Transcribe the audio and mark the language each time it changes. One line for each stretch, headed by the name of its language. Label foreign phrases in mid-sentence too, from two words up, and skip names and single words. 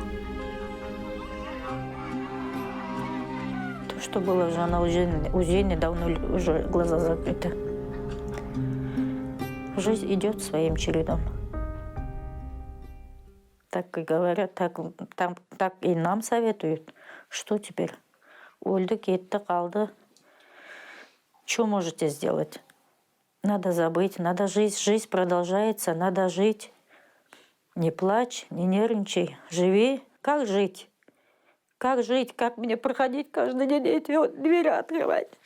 Russian: То, что было уже на УЗИ, давно уже глаза закрыты. Жизнь идет своим чередом. Так и говорят, так и нам советуют. Что теперь?
Kazakh: Ольда кетті, қалды.
Russian: Что можете сделать? Надо забыть, надо жить. Жизнь продолжается, надо жить. Не плачь, не нервничай. Живи. Как жить? Как жить? Как мне проходить каждый день эти вот двери открывать?